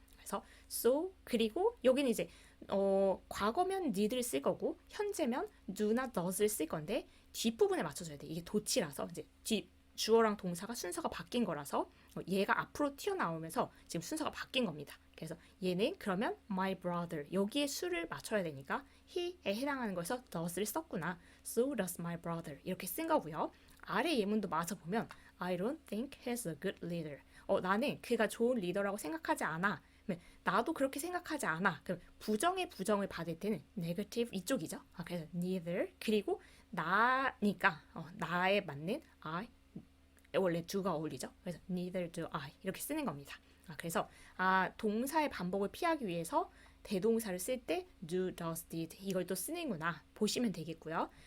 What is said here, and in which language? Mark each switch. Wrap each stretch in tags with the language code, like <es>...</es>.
<ko>그래서 so 그리고 여기는 이제 과거면 need를 쓸 거고 현재면 do나 does를 쓸 건데 뒷부분에 맞춰줘야 돼. 이게 도치라서 이제 주어랑 동사가 순서가 바뀐 거라서 얘가 앞으로 튀어나오면서 지금 순서가 바뀐 겁니다. 그래서 얘는 그러면 my brother 여기에 수를 맞춰야 되니까 he에 해당하는 거에서 does를 썼구나.</ko> <en>So does my brother</en> <ko>이렇게 쓴 거고요. 아래 예문도 마저 보면</ko> <en>I don't think he's a good leader.</en> <ko>나는 그가 좋은 리더라고 생각하지 않아. 나도 그렇게 생각하지 않아. 그럼 부정의 부정을 받을 때는 negative 이쪽이죠. 그래서 neither 그리고 나니까 나에 맞는 I 원래 do가 어울리죠. 그래서</ko> <en>neither do I</en> <ko>이렇게 쓰는 겁니다. 그래서 동사의 반복을 피하기 위해서 대동사를 쓸 때 do, does, did 이걸 또 쓰는구나 보시면 되겠고요.</ko>